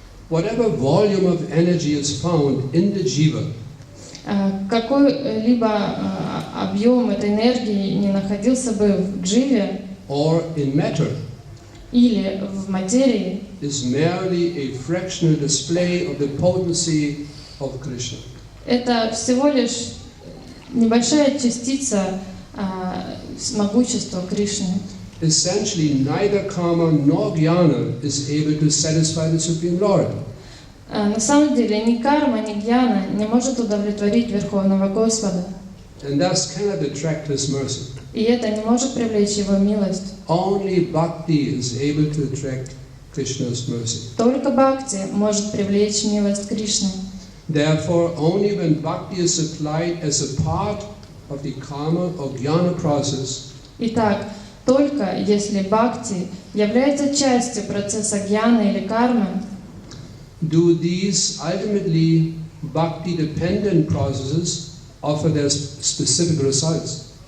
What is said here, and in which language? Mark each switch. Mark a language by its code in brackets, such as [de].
[en] Whatever volume of energy is found in the jiva, [ru] Какой-либо объем этой энергии не находился бы в дживе [en] or in matter, [ru] или в материи, [en] is merely a fractional display of the potency of Krishna. [ru] это всего лишь небольшая частица могущества Кришны. [en] Essentially, neither karma nor jnana is able to satisfy the Supreme Lord. [ru] На самом деле ни карма, ни гьяна не может удовлетворить Верховного Господа. [en] And thus cannot attract His mercy. [ru] И это не может привлечь Его милость. [en] Only bhakti is able to attract Krishna's mercy. [ru] Только бхакти может привлечь милость Кришны. [en] Therefore, only when bhakti is applied as a part of the karma or jnana process, [ru] Итак, только если бхакти является частью процесса гьяны или кармы, [en] do these ultimately bhakti-dependent processes offer their specific results.